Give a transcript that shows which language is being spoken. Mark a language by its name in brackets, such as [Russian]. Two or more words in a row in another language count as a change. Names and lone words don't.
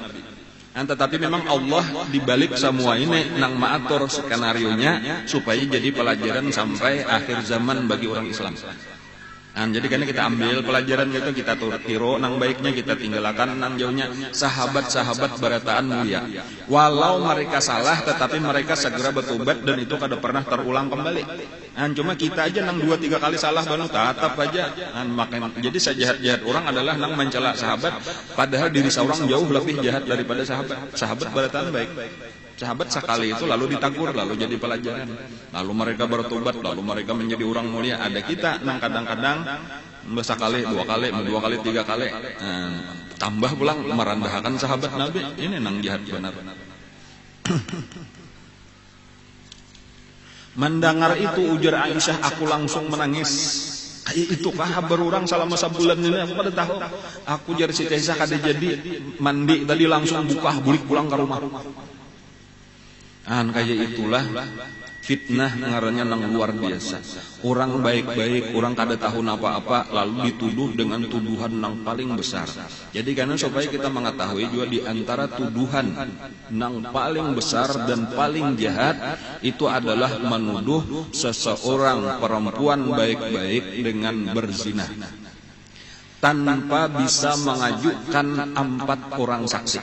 [Indonesian] Tetapi memang Allah dibalik semua ini nang maatur skenario-nya supaya jadi pelajaran sampai akhir zaman bagi orang Islam. Jadi karena kita ambil pelajaran gitu, kita tiru nang baiknya, kita tinggalkan nang jauhnya. Sahabat-sahabat berataan mulia, walau mereka salah tetapi mereka segera bertobat dan itu kada pernah terulang kembali. Cuma kita aja nang 2-3 kali salah baru tatap aja. Makanya jadi sejahat-jahat orang adalah nang mencela sahabat, padahal diri seorang jauh lebih jahat daripada sahabat berataan baik. Sahabat sekali itu lalu ditegur, lalu jadi pelajaran, lalu mereka bertobat, lalu mereka menjadi orang mulia. Ada kita nang kadang-kadang sekali, 2 kali, 3 kali, tambah pulang merendahkan sahabat Nabi. Ini nang jahat benar. Mendengar itu ujar Aisyah, aku langsung menangis. [Banjar] Itu kah berurang selama sebulan ini aku pada tahu. Aku jar Siti Aisyah kada jadi mandi tadi langsung buka bulik pulang ke rumah. [Indonesian] Kayak itulah fitnah ngarannya nang luar biasa. Orang baik-baik, orang kada tahu apa-apa lalu dituduh dengan tuduhan nang paling besar. Jadi karena supaya kita mengetahui juga di antara tuduhan nang paling besar dan paling jahat itu adalah menuduh seseorang perempuan baik-baik dengan berzina tanpa bisa mengajukan 4 orang saksi.